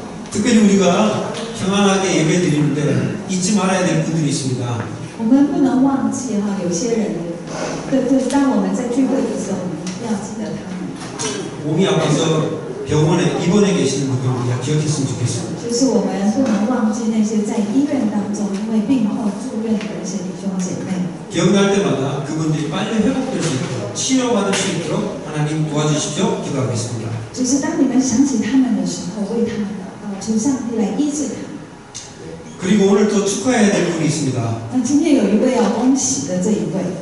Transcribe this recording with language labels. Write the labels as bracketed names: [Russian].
[Korean] 특별히 우리가 평안하게 예배 드리는데 잊지 말아야 될 분들이 있습니다. [Chinese] 我们不能忘记哈，有些人，当我们在聚会的时候，我们要记得他们。 [Korean] 몸이 아파서 병원에 입원해 계시는 분들 우리가 기억했으면 좋겠습니다. [Chinese] 就是我们不能忘记那些在医院当中因为病后住院的那些弟兄姐妹。 [Korean] 기억날 때마다 그분들이 빨리 회복될 수 있도록 치료받을 수 있도록 하나님 도와주십시오. 기도하겠습니다. [Chinese] 就是当你们想起他们的时候，为他们祷告，求上帝来医治他们。 [Korean] 그리고 오늘 또 축하해야 될 분이 있습니다. [Chinese] 那今天有一位要恭喜的这一位